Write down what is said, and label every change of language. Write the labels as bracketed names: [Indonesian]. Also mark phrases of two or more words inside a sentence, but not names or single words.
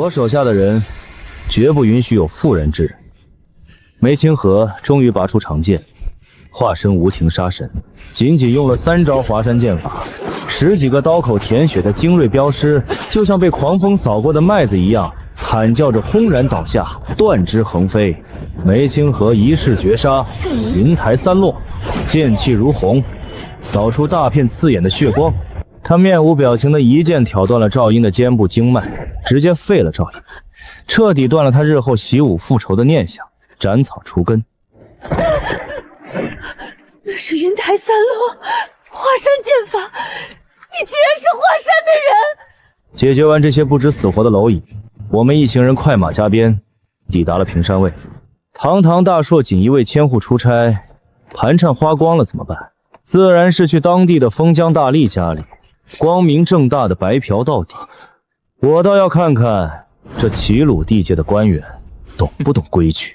[Chinese] 我手下的人絕不允許有婦人之人。梅清河終於拔出長劍，化身無情殺神，僅僅用了3招華山劍法，10幾個刀口舔血的精銳鏢師，就像被狂風掃過的麥子一樣， 慘叫着轟然倒下，斷肢橫飛。梅清河一式絕殺，雲台三落，劍氣如虹，掃出大片刺眼的血光。他面无表情的一劍挑斷了趙英的肩部经脈，直接废了趙英，徹底斷了他日后习武復仇的念想，斩草除根。那是云台三落，华山剑法，你竟然是华山的人！解決完這些不知死活的螻蟻，我們一行人快馬加鞭，抵達了平山衛。堂堂大碩錦衣衛千戶出差，盤纏花光了怎麼辦？自然是去當地的封疆大吏家裡，光明正大的白嫖到底。我倒要看看這齊魯地界的官員懂不懂規矩。